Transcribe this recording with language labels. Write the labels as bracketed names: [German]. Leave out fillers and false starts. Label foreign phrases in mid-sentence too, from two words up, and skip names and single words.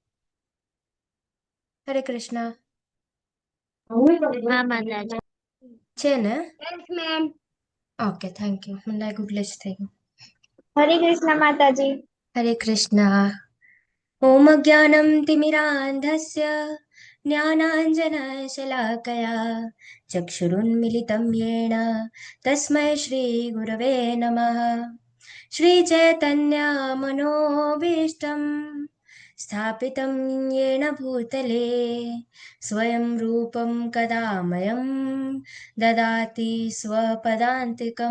[Gujarati] હરે કૃષ્ણ. હા માતાજી. છે ને? [English] yes ma'am. okay, thank you. [Gujarati] મને લાગ્યું ગ્લિચ થઈ ગયું. હરે કૃષ્ણ માતાજી. હરે કૃષ્ણ. [Sanskrit] ॐ ज्ञानं तिमिरान्धस्य ज्ञानाञ्जनशलाकया चक्षुरुन्मिलितं येन तस्मै श्रीगुरवे नमः. श्रीचैतन्यमनोभीष्टं स्थापितं येन भूतले स्वयं रूपं कदा मह्यं ददाति स्वपदान्तिकं.